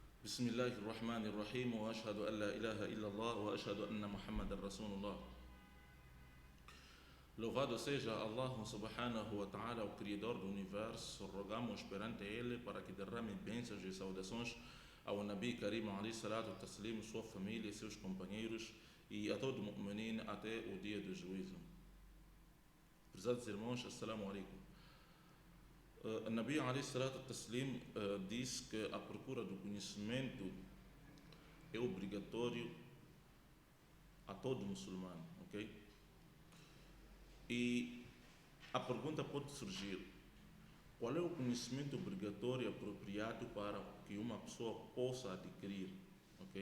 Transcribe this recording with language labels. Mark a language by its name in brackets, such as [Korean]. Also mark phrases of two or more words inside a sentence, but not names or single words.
[Arabic] بسم الله الرحمن الرحيم وأشهد أن لا إله إلا الله وأشهد أن محمد رسول الله. [Portuguese] Louvado seja Allah [Arabic] سبحانه وتعالى, [Portuguese] o Criador do Universo. Rogamos perante Ele para que derrame bênçãos e saudações ao [Arabic] نبي كريم عليه الصلاة التسليم, [Portuguese] sua família, seus companheiros e a todo mu'minin até o dia do juízo. Prezados irmãos, [Arabic] السلام عليكم. [Portuguese] O [Arabic] نبي عليه الصلاة التسليم [Portuguese] diz que a procura do conhecimento é obrigatório a todo muçulmano, ok? E a pergunta pode surgir: qual é o conhecimento obrigatório apropriado para que uma pessoa possa adquirir, ok?